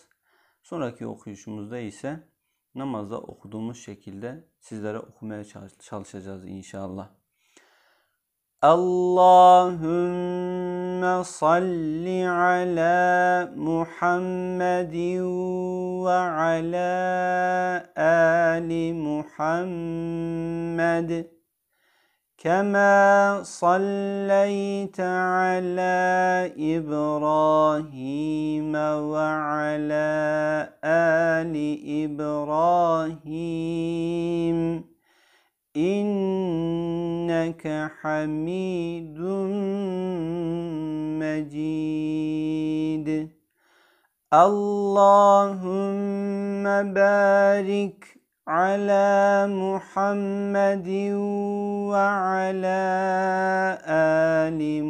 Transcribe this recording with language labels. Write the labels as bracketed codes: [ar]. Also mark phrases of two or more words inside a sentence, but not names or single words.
[tr] Sonraki okuyuşumuzda ise namazda okuduğumuz şekilde sizlere okumaya çalışacağız inşallah. [ar] اللهم صل على محمد وعلى آل محمد. كما صليت على إبراهيم وعلى آل إبراهيم إنك حميد مجيد اللهم بارك على محمد وعلى آل